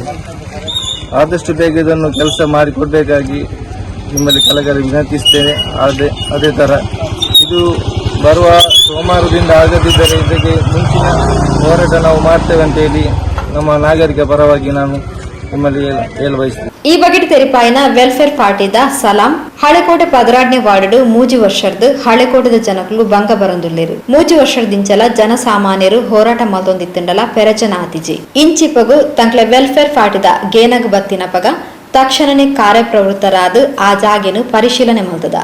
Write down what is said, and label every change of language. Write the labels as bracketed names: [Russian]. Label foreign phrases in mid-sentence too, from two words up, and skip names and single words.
[Kannada] ಆದಷ್ಟು ಬೇಗ ಇದನ್ನು ಕೆಲಸ ಮಾಡಿಕೊಡ್ಬೇಕಾಗಿ ನಿಮ್ಮಲ್ಲಿ ಕೆಳಗಡೆ ವಿನಂತಿಸ್ತೇನೆ. ಅದೇ ತರ ಇದು ಬರುವ ಸೋಮವಾರದಿಂದ ಆಗದಿದ್ದರೆ ಇದಕ್ಕೆ ಮುಂಚಿನ ಹೋರಾಟ ನಾವು ಮಾಡ್ತೇವೆ ಅಂತ ಹೇಳಿ ನಮ್ಮ ನಾಗರಿಕ ಪರವಾಗಿ ನಾನು ನಿಮ್ಮಲ್ಲಿ ಬಯಸ್ತೇನೆ. [Tulu] ಈ ಬಗೆಟ್ ತೆರಿಪಾಯಿನ ವೆಲ್ಫೇರ್ ಪಾರ್ಟಿದ ಸಲಾಂ ಹಳೆಕೋಟೆ 14ನೇ ವಾರ್ಡ್ ಮೂಜಿ ವರ್ಷದ ಹಳೆಕೋಟದ ಜನಕಲು ಭಂಗ ಬರಂದುಳ್ಳೇರು. ಮೂಜಿ ವರ್ಷದಿಂಚಲ ಜನಸಾಮಾನ್ಯರು ಹೋರಾಟ ಮಲ್ದೊಂದಿತ್ತಂಡಲ ಪೆರಜನ ಆತಿಜಿ ಇಂಚಿಪಗು ತಂಕ್ಲೆ ವೆಲ್ಫೇರ್ ಪಾರ್ಟಿದ ಗೇನಗ್ ಬತ್ತಿನಪಗ ತಕ್ಷಣನೇ ಕಾರ್ಯಪ್ರವೃತ್ತರಾದ ಆ ಜಾಗೆನು ಪರಿಶೀಲನೆ ಮಲ್ತದ.